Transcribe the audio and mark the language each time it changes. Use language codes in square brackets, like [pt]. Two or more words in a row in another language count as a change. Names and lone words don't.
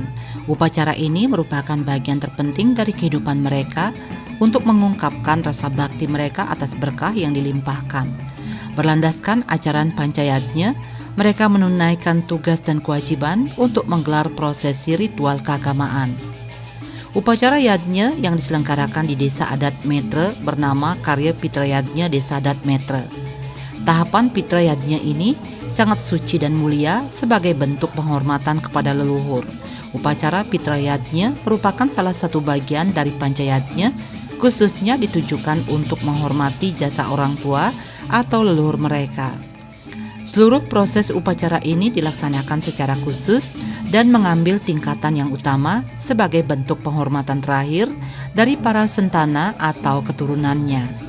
[id] Upacara ini merupakan bagian terpenting dari kehidupan mereka untuk mengungkapkan rasa bakti mereka atas berkah yang dilimpahkan. Berlandaskan ajaran Pancayatnya, mereka menunaikan tugas dan kewajiban untuk menggelar prosesi ritual keagamaan. Upacara yadnya yang diselenggarakan di Desa Adat Metre bernama Karya Pitra Yadnya Desa Adat Metre. Tahapan Pitra Yadnya ini sangat suci dan mulia sebagai bentuk penghormatan kepada leluhur. Upacara Pitra Yadnya merupakan salah satu bagian dari Pancayatnya, khususnya ditujukan untuk menghormati jasa orang tua atau leluhur mereka. Seluruh proses upacara ini dilaksanakan secara khusus dan mengambil tingkatan yang utama sebagai bentuk penghormatan terakhir dari para sentana atau keturunannya.